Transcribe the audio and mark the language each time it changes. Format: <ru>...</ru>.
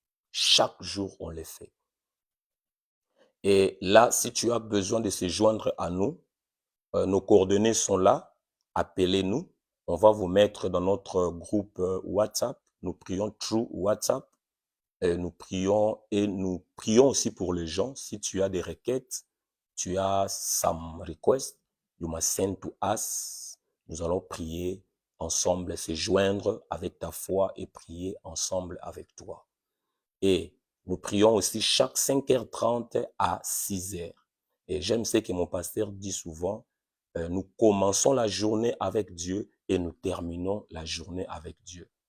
<fr>Chaque jour, on le fait. Et là, si tu as besoin de se joindre à nous, nos coordonnées sont là. Appelez-nous. On va vous mettre dans notre groupe WhatsApp. Nous prions</fr> <en>through WhatsApp.</en> <fr>Nous prions aussi pour les gens. Si tu as des requêtes, tu as</fr> <en>some requests, you must send to us.</en> <fr>Nous allons prier ensemble, se joindre avec ta foi et prier ensemble avec toi. Et nous prions aussi chaque 5h30 à 6h. Et j'aime ce que mon pasteur dit souvent, nous commençons la journée avec Dieu et nous terminons la journée avec Dieu.</fr>